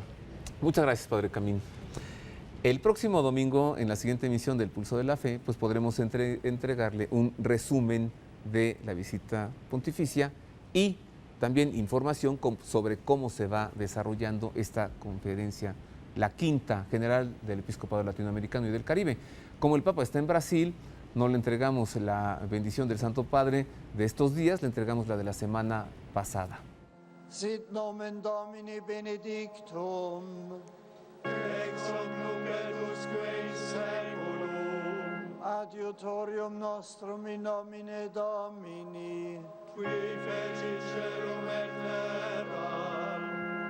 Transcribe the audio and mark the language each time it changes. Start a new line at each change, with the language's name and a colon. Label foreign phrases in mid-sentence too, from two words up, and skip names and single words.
Spanish: Muchas gracias, Padre Camín. El próximo domingo, en la siguiente emisión del Pulso de la Fe, pues podremos entregarle un resumen de la visita pontificia y también información sobre cómo se va desarrollando esta conferencia, la quinta general del Episcopado Latinoamericano y del Caribe. Como el Papa está en Brasil, no le entregamos la bendición del Santo Padre de estos días, le entregamos la de la semana pasada.
Latin: Sit nomen Domini benedictum, ex hoc nunc et usque in saeculum, adiutorium nostrum in nomine Domini, qui fecit caelum et terram,